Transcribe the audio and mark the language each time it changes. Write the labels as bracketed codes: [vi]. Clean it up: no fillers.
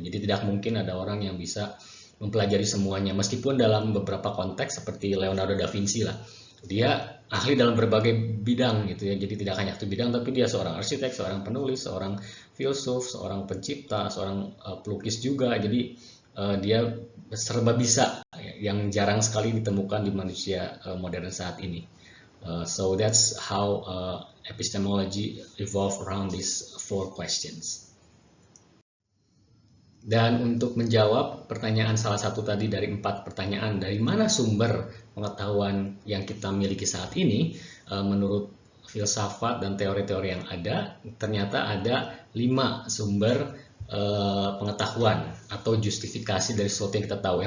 [id] Jadi tidak mungkin ada orang yang bisa mempelajari semuanya, meskipun dalam beberapa konteks seperti Leonardo da Vinci lah, dia ahli dalam berbagai bidang gitu ya. Jadi tidak hanya satu bidang, tapi dia seorang arsitek, seorang penulis, seorang filsuf, seorang pencipta, seorang pelukis juga. Jadi dia serba bisa, yang jarang sekali ditemukan di manusia modern saat ini. [en] So that's how epistemology evolved around these 4 questions. [id] Dan untuk menjawab pertanyaan salah satu tadi dari 4 pertanyaan, dari mana sumber pengetahuan yang kita miliki saat ini, menurut filsafat dan teori-teori yang ada, ternyata ada 5 sumber pengetahuan atau justifikasi dari sesuatu yang kita tahu.